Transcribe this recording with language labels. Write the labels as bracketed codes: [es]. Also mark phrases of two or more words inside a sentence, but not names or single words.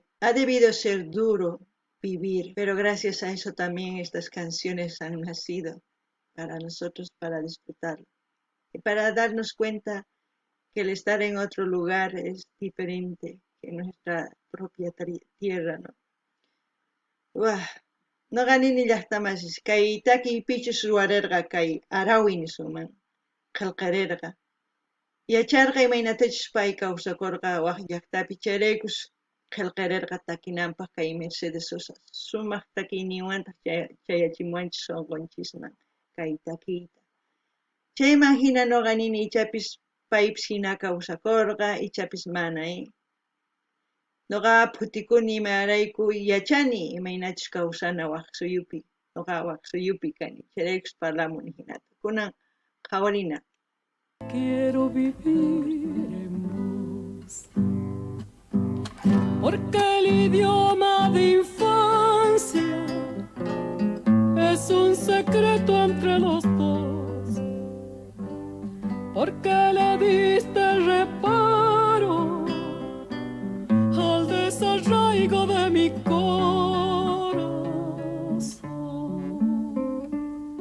[es] Ha debido ser duro vivir, pero gracias a eso también estas canciones han nacido para nosotros, para disfrutarlo. Y para darnos cuenta que el estar en otro lugar es diferente que nuestra propia tierra, ¿no? Uah. [qu] No ganini llaqtamasis kay takipichus ruwarerqa kay arawin suman qillqarirqa. Yacharqa imaynatachus pay kawsakurqa waq llaqtapi chayraykus qillqarirqa takinanpaq kay Mercedes Sosa sumaq takiyninwantaq chayachimuwanchik sunqunchikman kay takiyta. Chayman hina nuqa nini ichapis paypis hina kawsakurqa ichapis mana, Noqa phutikuni imarayku yachani imaynachus kawsana waq suyupi. Noqa waq suyupi kani. Chayraykus parlamuni hinata. Kunan qhawarina. [es] Quiero vivir en vos, porque el idioma de infancia es un secreto entre los dos, porque le diste reparo al desarraigo de mi corazón.